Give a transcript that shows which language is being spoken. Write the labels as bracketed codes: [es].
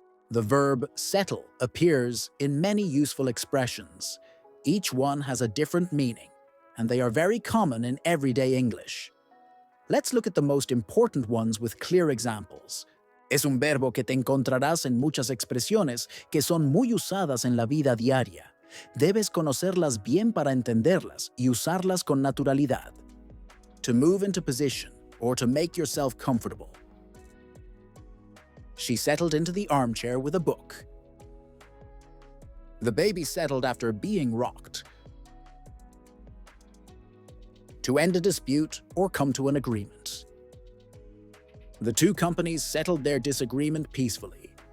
[en] The verb settle appears in many useful expressions. Each one has a different meaning, and they are very common in everyday English. Let's look at the most important ones with clear examples. [es] Es un verbo que te encontrarás en muchas expresiones que son muy usadas en la vida diaria. Debes conocerlas bien para entenderlas y usarlas con naturalidad. [en] To move into position, or to make yourself comfortable. She settled into the armchair with a book. The baby settled after being rocked. To end a dispute or come to an agreement. The two companies settled their disagreement peacefully.